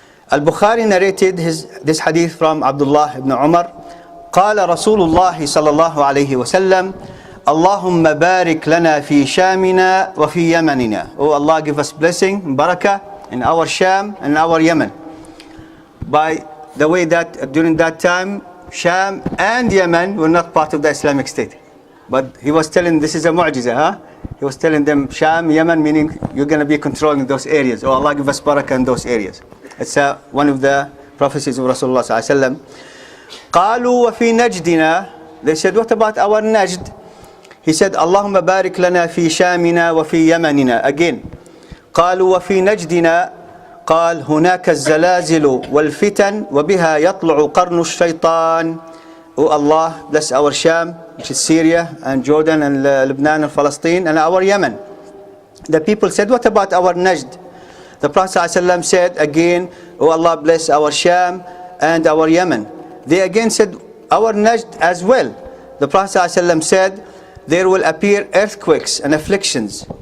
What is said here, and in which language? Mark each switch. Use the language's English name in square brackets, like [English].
[English] Al-Bukhari narrated this hadith from Abdullah ibn Umar. [Arabic] قال رسول الله صلى الله عليه وسلم اللهم بارك لنا في شامنا وفي يمننا. [English] Oh Allah, give us blessing, barakah in our Sham and our Yemen. By the way that during that time Sham and Yemen were not part of the Islamic State. But he was telling, this is a mu'jiza, huh? He was telling them Sham, Yemen, meaning you're going to be controlling those areas. Oh Allah, give us barakah in those areas. It's one of the prophecies of Rasulullah sallallahu alaihi wasallam. [Arabic] قالوا وفي نجدنا. [English] They said, what about our Najd? He said, [Arabic] اللهم بارك لنا في شامنا وفي يمننا. [English] Again, [Arabic] قالوا وفي نجدنا. قال هناك الزلازل والفتن وبها يطلع قرن الشيطان. [English] Oh Allah, bless our Sham, which is Syria and Jordan and Lebanon and Palestine, and our Yemen. The people said, what about our Najd? The Prophet ﷺ said again, oh Allah, bless our Sham and our Yemen. They again said, our Najd as well. The Prophet ﷺ said, there will appear earthquakes and afflictions.